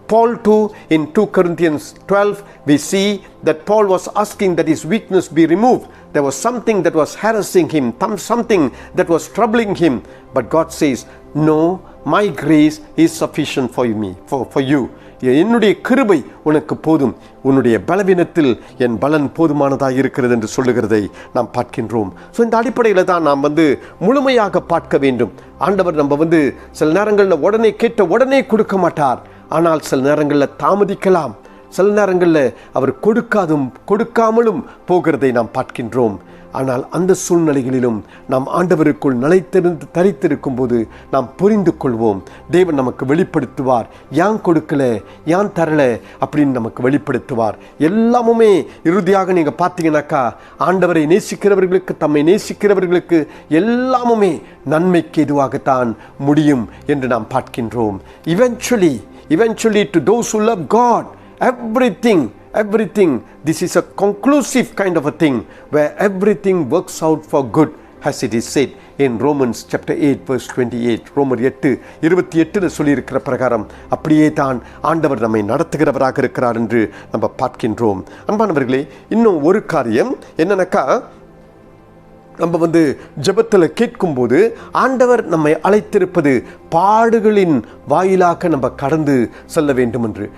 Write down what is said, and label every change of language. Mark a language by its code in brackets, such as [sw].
[en] Paul too, in 2 Corinthians 12, we see that Paul was asking that his weakness be removed. There was something that was harassing him, something that was troubling him. But God says, no, my grace is sufficient for me, for you. [ta] என்னுடைய கிருபை உனக்கு போதும், உன்னுடைய பலவீனத்தில் என் பலன் போதுமானதாக இருக்கிறது என்று சொல்லுகிறதை நாம் பார்க்கின்றோம். ஸோ இந்த அடிப்படையில் தான் நாம் முழுமையாக பார்க்க வேண்டும். ஆண்டவர் நம்ம சில நேரங்களில் உடனே கேட்ட உடனே கொடுக்க மாட்டார். ஆனால் சில நேரங்களில் தாமதிக்கலாம். சில நேரங்களில் அவர் கொடுக்காமலும் போகிறதை நாம் பார்க்கின்றோம். ஆனால் அந்த சூழ்நிலைகளிலும் நாம் ஆண்டவருக்குள் நிலைத்திருந்து தரித்திருக்கும் போது நாம் புரிந்து கொள்வோம். தேவன் நமக்கு வெளிப்படுத்துவார், ஏன் கொடுக்கல, ஏன் தரல அப்படின்னு நமக்கு வெளிப்படுத்துவார். எல்லாமுமே இறுதியாக நீங்கள் பார்த்தீங்கன்னாக்கா ஆண்டவரை நேசிக்கிறவர்களுக்கு, தம்மை நேசிக்கிறவர்களுக்கு எல்லாமுமே நன்மைக்கு எதுவாகத்தான் முடியும் என்று நாம் பார்க்கின்றோம். [en] Eventually to those who love God, everything, this is a conclusive kind of a thing where everything works out for good, as it is said in Romans chapter 8 verse 28. [ta] ரோமர் 8:28 சொல்லியிருக்கிற பிரகாரம் அப்படியே தான் ஆண்டவர் நம்மை நடத்துகிறவராக இருக்கிறார் என்று நம்ம பார்க்கின்றோம். அன்பானவர்களே, இன்னும் ஒரு காரியம் என்னன்னாக்கா, நம்ம ஜெபத்தில் கேட்கும்போது ஆண்டவர் நம்மை அழைத்திருப்பது பாடுகளின் வாயிலாக நம்ம கடந்து செல்ல வேண்டும் என்று.